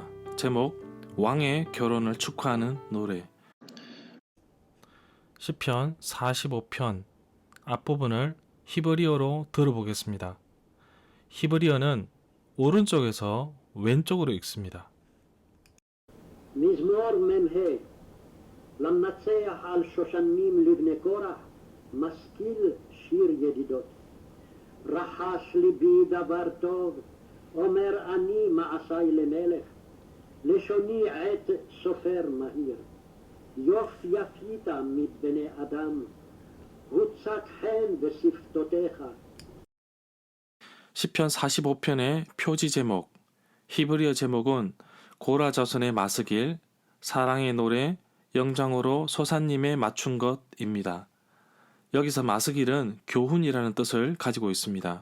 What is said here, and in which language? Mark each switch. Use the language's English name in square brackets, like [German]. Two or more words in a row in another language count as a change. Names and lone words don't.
[Korean] 제목 왕의 결혼을 축하하는 노래. 시편 45편 앞부분을 히브리어로 들어보겠습니다. 히브리어는 오른쪽에서 왼쪽으로 읽습니다. [Hebrew] מזמור מ"ה למנצח על שושנים לבני קורח משכיל שיר ידידות רחש ליבי דבר טוב אומר אני מעשי למלך לשוני עת סופר מהיר יפית מבני אדם הוצק חן בשפתותיך. [Korean] 시편 45편의 표지 제목, 히브리어 제목은 고라 자손의 마스길, 사랑의 노래, 영장으로 소사님에 맞춘 것입니다. 여기서 마스길은 교훈이라는 뜻을 가지고 있습니다.